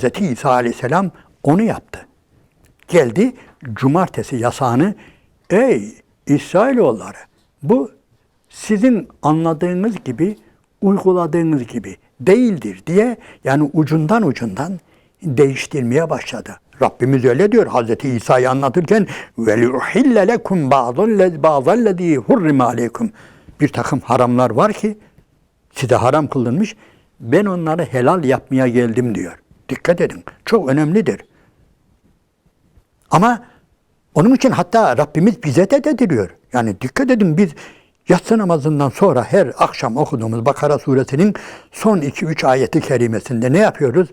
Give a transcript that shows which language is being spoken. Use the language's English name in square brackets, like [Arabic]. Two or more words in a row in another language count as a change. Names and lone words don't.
[Turkish] İsa Aleyhisselam onu yaptı. Geldi cumartesi yasağını ey İsrailoğulları bu sizin anladığınız gibi uyguladığınız gibi değildir diye yani ucundan değiştirmeye başladı. Rabbimiz öyle diyor Hazreti İsa'yı anlatırken [Arabic] وَلِيُحِلَّ لَكُمْ بَعْضَ الَّذ۪ي هُرِّمَ عَلَيْكُمْ [Turkish] bir takım haramlar var ki size haram kılınmış. Ben onları helal yapmaya geldim diyor. Dikkat edin. Çok önemlidir. Ama onun için hatta Rabbimiz bize de dediriyor. Yani dikkat edin biz yatsı namazından sonra her akşam okuduğumuz Bakara suresinin son 2-3 ayeti kerimesinde ne yapıyoruz?